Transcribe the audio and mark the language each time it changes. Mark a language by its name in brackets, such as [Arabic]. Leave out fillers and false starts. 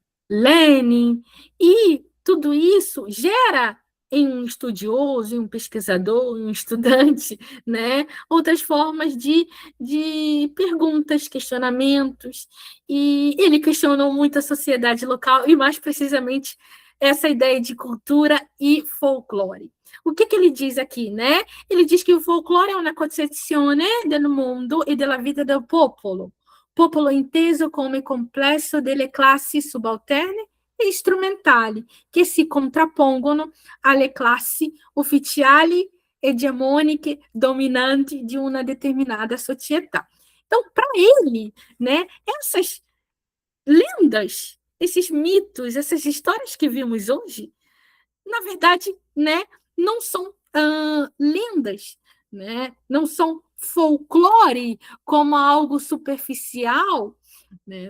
[Portuguese] Lenin, e tudo isso gera em um estudioso, em um pesquisador, em um estudante, né, outras formas de perguntas, questionamentos, e ele questionou muito a sociedade local, e mais precisamente essa ideia de cultura e folclore. O que ele diz aqui, né? Ele diz que o folclore [Italian] è una concezione del mondo e della vita del popolo, popolo inteso come complesso delle classi subalterne e strumentali, che si contrappongono alle classi ufficiali, hegemoniche, dominanti [Portuguese] de uma determinada [Italian] società. [Portuguese] Então, para ele, né, essas lendas, esses mitos, essas histórias que vimos hoje, na verdade, né, não são lendas, né, não são folclore como algo superficial, né?